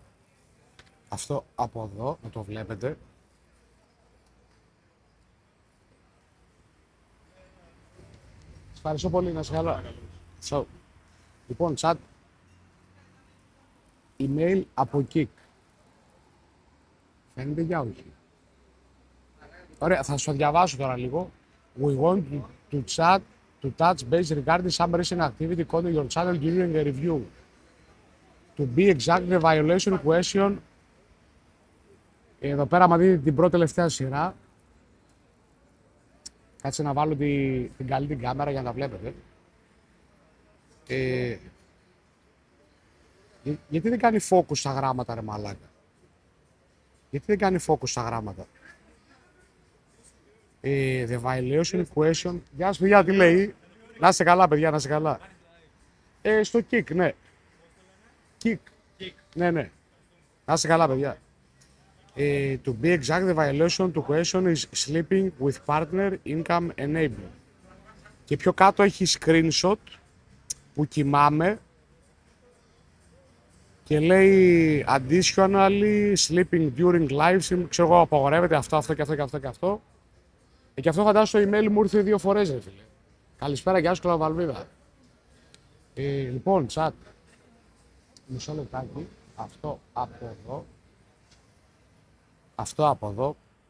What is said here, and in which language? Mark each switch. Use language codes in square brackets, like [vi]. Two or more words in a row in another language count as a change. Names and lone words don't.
[el] Αυτό από εδώ, να το βλέπετε. Σας ευχαριστώ πολύ, να είστε καλά. So, λοιπόν, chat, email από Kik. Φαίνεται για όχι. Ωραία, θα σου διαβάσω τώρα λίγο. [en] We want to chat, to touch base regarding some recent activity on your channel during a review. To be exact, the violation question. [el] Εδώ πέρα, άμα δείτε την πρώτη τελευταία σειρά, κάτσε να βάλω την καλή την κάμερα για να τα βλέπετε. Γιατί δεν κάνει focus στα γράμματα, ρε μαλάκα. Γιατί δεν κάνει focus στα γράμματα. [en] The violation question. [el] Γεια σας, παιδιά, τι λέει. Να είστε καλά, παιδιά, να είστε καλά. Στο Kik, ναι. Kik. Ναι, ναι. Να είστε καλά, παιδιά. [en] To be exact, the violation to question is sleeping with partner income enabler. [el] Και πιο κάτω έχει screenshot που κοιμάμαι και λέει [en] additionally sleeping during live stream. [el] Ξέρω εγώ, απαγορεύεται αυτό και αυτό και αυτό και αυτό. Και αυτό φαντάζομαι στο email μου ήρθε 2 φορές, ρε φίλε. Καλησπέρα, γεια σου, Κλαβαλβίδα. Λοιπόν, chat. Μισό λεπτάκι. Αυτό από εδώ. Αυτό από εδώ.